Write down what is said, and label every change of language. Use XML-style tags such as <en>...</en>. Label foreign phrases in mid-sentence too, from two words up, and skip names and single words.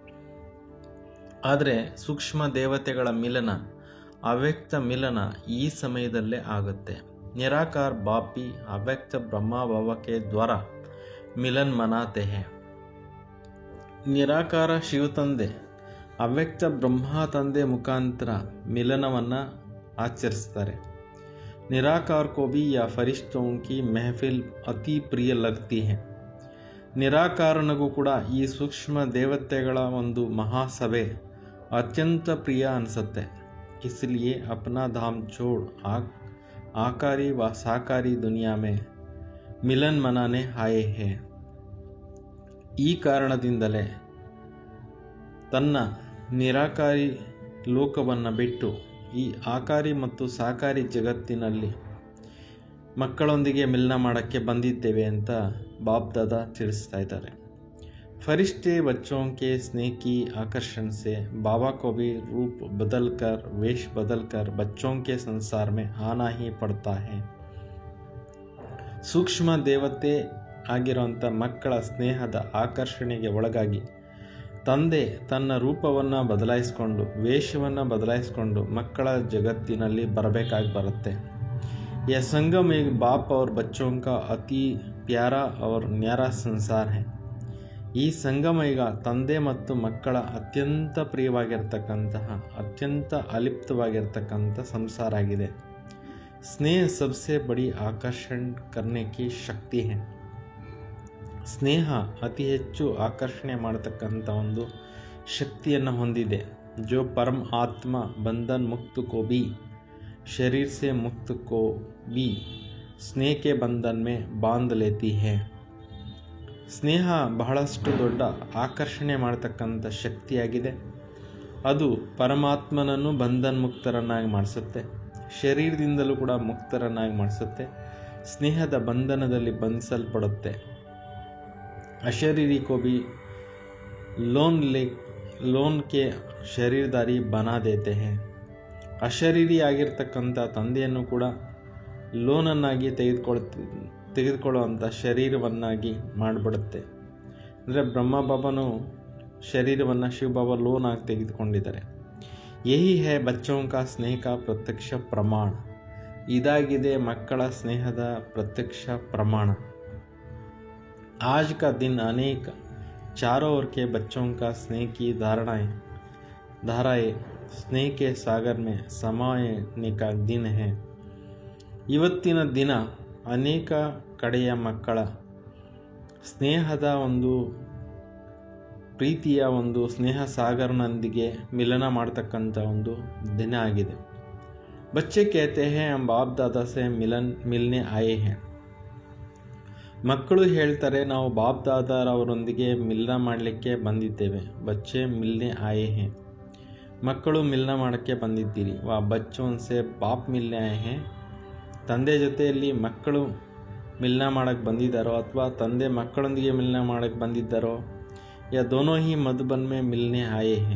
<kn>ಆದರೆ ಸೂಕ್ಷ್ಮ ದೇವತೆಗಳ ಮಿಲನ, ಅವ್ಯಕ್ತ ಮಿಲನ ಈ ಸಮಯದಲ್ಲೇ ಆಗುತ್ತೆ.</kn> <hi>निराकार बापी अव्यक्त ब्रह्मा बाबा के द्वारा मिलन मनाते हैं.</hi> <kn>ನಿರಾಕಾರ ಶಿವ ತಂದೆ ಅವ್ಯಕ್ತ ಬ್ರಹ್ಮ ತಂದೆ ಮುಖಾಂತರ ಮಿಲನವನ್ನು ಆಚರಿಸ್ತಾರೆ.</kn> <hi>निराकार को भी या फरिश्तों की महफिल अति प्रिय लगती है.</hi> <kn>ನಿರಾಕಾರನಿಗೂ ಕೂಡ ಈ ಸೂಕ್ಷ್ಮ ದೇವತೆಗಳ ಒಂದು ಮಹಾಸಭೆ ಅತ್ಯಂತ ಪ್ರಿಯ ಅನಿಸುತ್ತೆ.</kn> <hi>इसलिए अपना धाम छोड़ आकारी व साकारी दुनिया में मिलन मनाने आए हैं.</hi> <kn>ಈ ಕಾರಣದಿಂದಲೇ ತನ್ನ ನಿರಾಕಾರಿ ಲೋಕವನ್ನು ಬಿಟ್ಟು ಈ ಆಕಾರಿ ಮತ್ತು ಸಾಕಾರಿ ಜಗತ್ತಿನಲ್ಲಿ ಮಕ್ಕಳೊಂದಿಗೆ ಮಿಲನ ಮಾಡೋಕ್ಕೆ ಬಂದಿದ್ದೇವೆ ಅಂತ ಬಾಪ್ ದಾದಾ ತಿಳಿಸ್ತಾ ಇದ್ದಾರೆ.</kn> <hi>फरिश्ते बच्चों के स्नेह की आकर्षण से बाबा को भी रूप बदलकर, वेश बदलकर बच्चों के संसार में आना ही पड़ता है.</hi> <kn>ಸೂಕ್ಷ್ಮ ದೇವತೆ ಆಗಿರುವಂಥ ಮಕ್ಕಳ ಸ್ನೇಹದ ಆಕರ್ಷಣೆಗೆ ಒಳಗಾಗಿ ತಂದೆ ತನ್ನ ರೂಪವನ್ನು ಬದಲಾಯಿಸಿಕೊಂಡು, ವೇಷವನ್ನು ಬದಲಾಯಿಸಿಕೊಂಡು ಮಕ್ಕಳ ಜಗತ್ತಿನಲ್ಲಿ ಬರಬೇಕಾಗಿ ಬರುತ್ತೆ.</kn> <hi>यह संगम एक बाप और बच्चों का अति प्यारा और न्यारा संसार है.</hi> <kn>ಈ ಸಂಗಮ ಈಗ ತಂದೆ ಮತ್ತು ಮಕ್ಕಳ ಅತ್ಯಂತ ಪ್ರಿಯವಾಗಿರ್ತಕ್ಕಂತಹ, ಅತ್ಯಂತ ಅಲಿಪ್ತವಾಗಿರ್ತಕ್ಕಂಥ ಸಂಸಾರ ಆಗಿದೆ.</kn> <hi>स्नेह सबसे बड़ी आकर्षण करने की शक्ति है.</hi> <kn>ಸ್ನೇಹ ಅತಿ ಹೆಚ್ಚು ಆಕರ್ಷಣೆ ಮಾಡತಕ್ಕಂಥ ಒಂದು ಶಕ್ತಿಯನ್ನು ಹೊಂದಿದೆ.</kn> <hi>जो परम आत्मा बंधन मुक्त को भी, शरीर से मुक्त को भी स्नेह के बंधन में बांध लेती है.</hi> <kn>ಸ್ನೇಹ ಬಹಳಷ್ಟು ದೊಡ್ಡ ಆಕರ್ಷಣೆ ಮಾಡತಕ್ಕಂಥ ಶಕ್ತಿಯಾಗಿದೆ. ಅದು ಪರಮಾತ್ಮನನ್ನು ಬಂಧನ ಮುಕ್ತರನ್ನಾಗಿ ಮಾಡಿಸುತ್ತೆ, ಶರೀರದಿಂದಲೂ ಕೂಡ ಮುಕ್ತರನ್ನಾಗಿ ಮಾಡಿಸುತ್ತೆ. ಸ್ನೇಹದ ಬಂಧನದಲ್ಲಿ ಬಂಧಿಸಲ್ಪಡುತ್ತೆ.</kn> <hi>अशरीरी को भी लोन के शरीरदारी बना देते हैं.</hi> <kn>ಅಶರೀರಿ ಆಗಿರ್ತಕ್ಕಂಥ ತಂದೆಯನ್ನು ಕೂಡ ಲೋನನ್ನಾಗಿ ತೆಗೆದುಕೊಳ್ಳುವಂಥ ಶರೀರವನ್ನಾಗಿ ಮಾಡಿಬಿಡುತ್ತೆ. ಅಂದರೆ ಬ್ರಹ್ಮ ಬಾಬಾನು ಶರೀರವನ್ನು ಶಿವಬಾಬಾ ಲೋನ್ ಆಗಿ ತೆಗೆದುಕೊಂಡಿದ್ದಾರೆ.</kn> <hi>यही है बच्चों का स्नेह का प्रत्यक्ष प्रमाण.</hi> <kn>ಇದಾಗಿದೆ ಮಕ್ಕಳ ಸ್ನೇಹದ ಪ್ರತ್ಯಕ್ಷ ಪ್ರಮಾಣ.</kn> <hi>आज का दिन अनेक चारों ओर के बच्चों का स्नेह की धाराएं स्नेह के सागर में समाने का दिन है.</hi> <kn>ಇವತ್ತಿನ ದಿನ ಅನೇಕ ಕಡೆಯ ಮಕ್ಕಳ ಸ್ನೇಹದ ಒಂದು ಪ್ರೀತಿಯ ಒಂದು ಸ್ನೇಹ ಸಾಗರನೊಂದಿಗೆ ಮಿಲನ ಮಾಡ್ತಕ್ಕಂಥ ಒಂದು ದಿನ ಆಗಿದೆ.</kn> <hi>ಬಚ್ಚೆ कहते हैं हम बाप दादा से मिलने आए हैं.</hi> <kn>ಮಕ್ಕಳು ಹೇಳ್ತಾರೆ, ನಾವು ಬಾಪ್ ದಾದಾರವರೊಂದಿಗೆ ಮಿಲನ ಮಾಡಲಿಕ್ಕೆ ಬಂದಿದ್ದೇವೆ.</kn> <hi>बच्चे मिलने आए हैं.</hi> <kn>ಮಕ್ಕಳು ಮಿಲನ ಮಾಡೋಕ್ಕೆ ಬಂದಿದ್ದೀರಿ.</kn> <hi>वा बच्चों से बाप मिलने आए हैं.</hi> <kn>ತಂದೆ ಜೊತೆಯಲ್ಲಿ ಮಕ್ಕಳು ಮಿಲನ ಮಾಡೋಕ್ಕೆ ಬಂದಿದ್ದಾರೋ ಅಥವಾ ತಂದೆ ಮಕ್ಕಳೊಂದಿಗೆ ಮಿಲನ ಮಾಡೋಕ್ಕೆ ಬಂದಿದ್ದಾರೋ,</kn> <hi>या दोनों ही मधुबन में मिलने आए हैं.</hi>